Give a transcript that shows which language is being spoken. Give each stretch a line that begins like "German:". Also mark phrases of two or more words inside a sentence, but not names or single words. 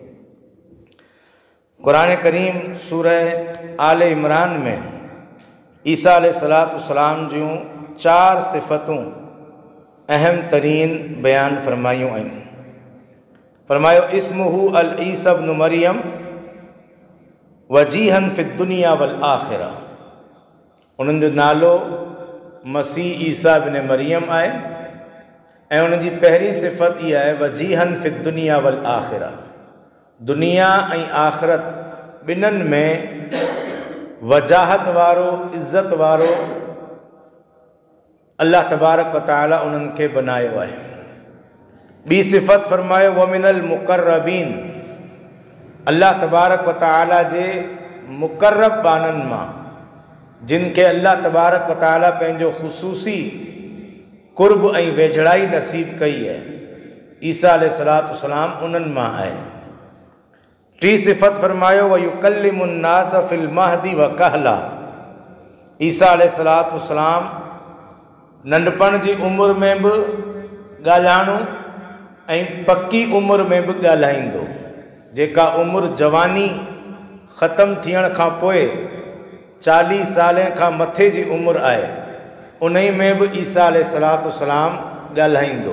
Sindhi: क़ुरान करीम सूरह आले इमरान में ईसा अलैहिस्सलाम जूं 4 सिफ़तूं अहम तरीन बयान फरमायूं आहिनि।
Arabic: फरमायो اسمه عيسى ابن مريم وجيها في الدنيا والآخرة,
Sindhi: उन्हनि जो नालो मसीह ईसा इब्न मरियम आहे ऐं उन्हनि जी पहिरीं सिफ़त इहा आहे
Arabic: وجيها في الدنيا والآخرة,
Sindhi: दुनिया ऐं आख़िरत ॿिन्हिनि में वजाहत वारो, इज़्ज़त वारो अल्लाह तबारक व तआला उन्हनि खे बनायो आहे। ॿी सिफ़त फरमायो
Arabic: ومن المقربين,
Sindhi: अल्लाह तबारक व तआला जे मुक़र्रब बाननि मां, जिन खे अल्लाह तबारक व तआला पंहिंजो ख़ुसूसी कुर्ब ऐं वेझड़ाई नसीब कई है, ईसा अलैहिस्सलाम उन्हनि मां आहे।
Arabic: टी सिफ़त फरमायो ويكلم الناس في المهد وكهلا,
Sindhi: ईसा अलैहिस्सलाम नंढपण जी उम्र में बि ॻाल्हाइणो ऐं पक्की उम्र में बि ॻाल्हाईंदो। जेका उम्र जवानी ख़तम थियण खां पोइ 40 साल खां मथे जी उम्र आहे, उन में बि ईसा अलैहिस्सलाम ॻाल्हाईंदो।